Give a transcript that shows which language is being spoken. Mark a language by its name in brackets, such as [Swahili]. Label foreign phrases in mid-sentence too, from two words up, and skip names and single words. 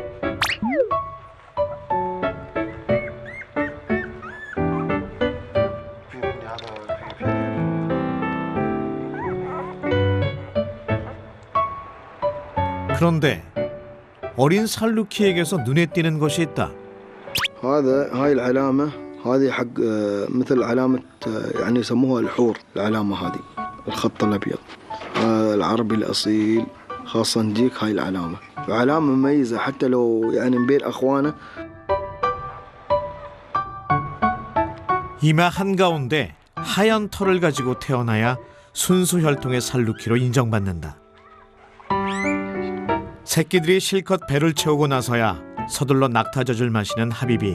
[Korean] 그런데 어린 살루키에게서 눈에 띄는 것이 있다. [Arabic] هاي العلامة هذه حق مثل علامة يعني يسموها الحور العلامة هذه الخط الأبيض العربي الأصيل خاصة نجيك هاي العلامة علامة مميزة حتى لو يعني من بين أخوانه. [Korean] 이마 한가운데 하얀 털을 가지고 태어나야 순수 혈통의 살루키로 인정받는다. 새끼들이 실컷 배를 채우고 나서야 서둘러 낙타젖을 마시는 하비비.